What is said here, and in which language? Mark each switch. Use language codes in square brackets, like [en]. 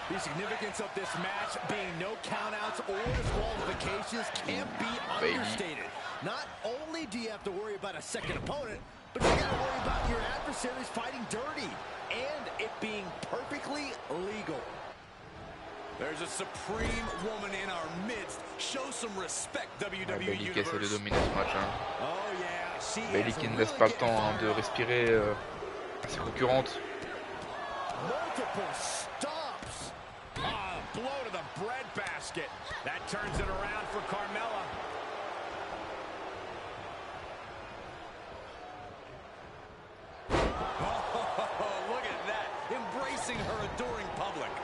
[en] The significance of this match being no countouts or disqualifications can't be understated. Not only do you have to worry about a second opponent, but you gotta worry about your adversaries fighting dirty and it being perfectly legal. There's a supreme woman in our midst. Show some respect, WWE [fr] Bayley qui essaie de dominer ce match. Hein. [en] Oh yeah, [fr] Bayley qui ne laisse pas le temps de respirer à ses concurrentes. [en] Multiple stops. Blow to the bread basket. That turns it around for Carmella. Oh, look at that. Embracing her adoring public.